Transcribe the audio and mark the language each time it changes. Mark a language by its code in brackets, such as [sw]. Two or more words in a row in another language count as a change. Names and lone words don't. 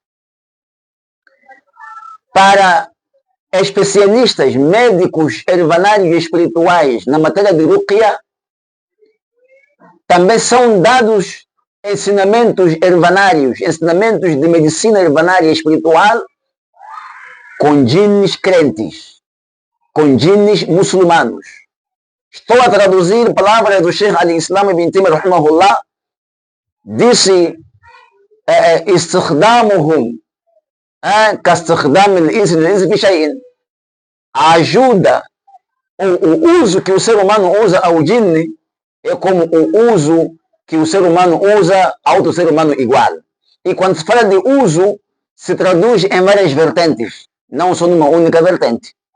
[pt] Para especialistas, médicos, herbanários e espirituais na matéria de ruqya, também são dados ensinamentos herbanários, ensinamentos de medicina herbanária e espiritual com jinnes crentes, com jinnes muçulmanos. Estou a traduzir palavras do Sheikh al-Islam ibn Taymiyyah, rahimahullah, disse: [ar] استخدامهم كاستخدام الإنس للإنس في شيء. [pt] A ajuda, o uso que o ser humano usa ao jinne é como o uso que o ser humano usa a outro ser humano igual. E quando se fala de uso, se traduz em várias vertentes, não só numa única vertente.